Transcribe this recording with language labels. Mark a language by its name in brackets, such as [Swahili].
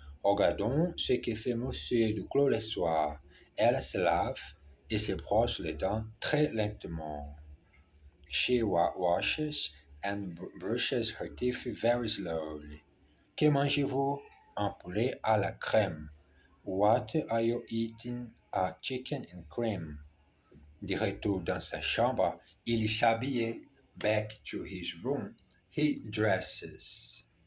[French] Regardons ce que fait Monsieur Duclos le soir. Elle se lave et se brosse les dents très lentement. [English] She washes and brushes her teeth very slowly. [French] Que mangez-vous? Un poulet à la crème. [English] What are you eating? A chicken and cream. [French] De retour dans sa chambre, il s'habille. [English] Back to his room, he dresses.